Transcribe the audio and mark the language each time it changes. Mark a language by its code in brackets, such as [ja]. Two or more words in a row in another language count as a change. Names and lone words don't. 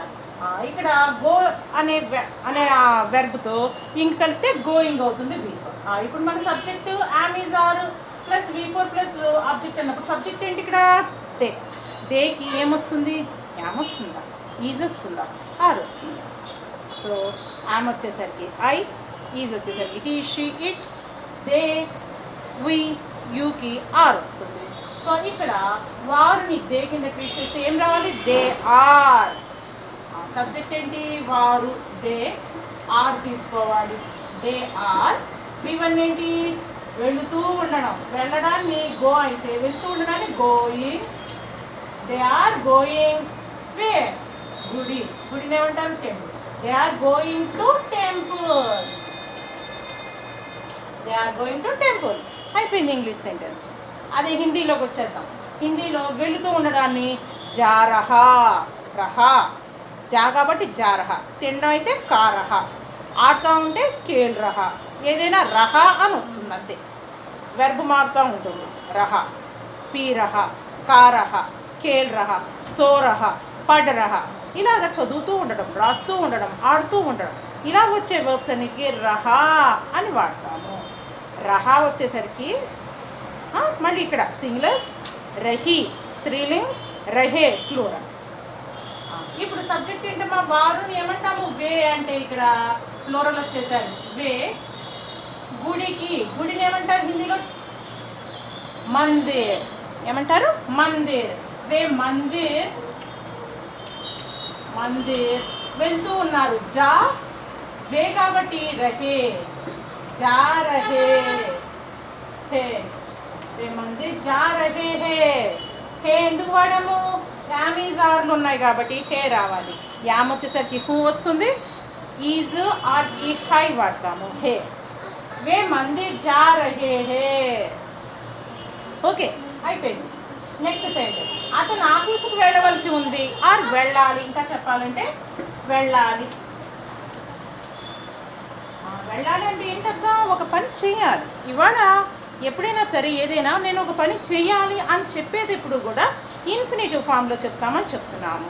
[te] ఇక్కడ గో అనే వెర్బ్తో ఇంగ్ కలిపితే గోయింగ్ అవుతుంది V4. ఇప్పుడు మన [en] subject am, is, are plus V4 plus object [te] అన్నప్పుడు సబ్జెక్ట్ ఏంటి ఇక్కడ? దే. దేకి ఏమొస్తుంది? యామ్ వస్తుందా, ఈజ్ వస్తుందా, ఆర్ వస్తుందా? సో యామ్ వచ్చేసరికి ఐ, ఈజ్ వచ్చేసరికి [en] he, she, it, they, we, [te] యూకి ఆర్ వస్తుంది. సో ఇక్కడ వారిని దే కింద ట్రీట్ చేస్తే ఏం రావాలి? [en] they are. [te] సబ్జెక్ట్ సబ్జెక్ట్ ఏంటి వారు, [en] they are [te] తీసుకోవాలి, [en] they are. [te] V1 ఏంటి వెళుతూ ఉండడం, వెళ్ళడాన్ని గో అయితే వెళుతూ ఉండడాన్ని గోయింగ్. [en] they are going where [te] గుడి, గుడిని ఏమంటారు [en] టెంపుల్. they are going to temple, they are going to temple. [te] అయిపోయింది [en] English sentence. [te] అదే హిందీలోకి వచ్చేద్దాం. హిందీలో వెళుతూ ఉండడాన్ని [hi] जा रहा, रहा जा [te] కాబట్టి [hi] जा रहा, [te] తినడం అయితే [hi] खा रहा, [te] ఆడుతూ ఉంటే [hi] खेल रहा. [te] ఏదైనా రహా అని వస్తుంది అంతే, వెర్బ్ మారుతూ ఉంటుంది. [hi] रहा, पी रहा, खा रहा, खेल रहा, सो रहा, पढ़ रहा. [te] ఇలాగ చదువుతూ ఉండడం, రాస్తూ ఉండడం, ఆడుతూ ఉండడం, ఇలా వచ్చే వర్బ్స్ అన్నిటికీ రహా అని వాడతాము. రహా వచ్చేసరికి మళ్ళీ ఇక్కడ సింగులర్స్, రహి స్త్రీలింగ్, రహే ప్లూరల్స్. ఇప్పుడు సబ్జెక్ట్ ఏంటమ్మా వారుని ఏమంటాము వే అంటే ఇక్కడ ప్లూరల్ వచ్చేసరి వే. గుడికి, గుడిని ఏమంటారు హిందీలో మందిర్, ఏమంటారు మందిర్. [hi] वे मंदिर, मंदिर. [te] వెళ్తూ ఉన్నారు [hi] जा वे కాబట్టి రహే, जा रहे हैं, वे मंदिर जा रहे हैं. [te] హే ఎందుకు వాడాము, [en] am is [te] ఆర్లు ఉన్నాయి కాబట్టి హే రావాలి. యామ్ వచ్చేసరికి హూ వస్తుంది, [en] is are [te] ఈ హై వాడతాము హే. [hi] वे मंदिर जा रहे हैं. [te] ఓకే అయిపోయింది. [en] next sentence, [te] అతను ఆఫీసుకు వెళ్ళవలసి ఉంది ఆర్ వెళ్ళాలి. ఇంకా చెప్పాలంటే వెళ్ళాలి. వెళ్ళాలి అంటే ఏంటర్థం, ఒక పని చేయాలి. ఇవాళ ఎప్పుడైనా సరే ఏదైనా నేను ఒక పని చేయాలి అని చెప్పేది ఎప్పుడు కూడా ఇన్ఫినిటివ్ ఫామ్లో చెప్తామని చెప్తున్నాము.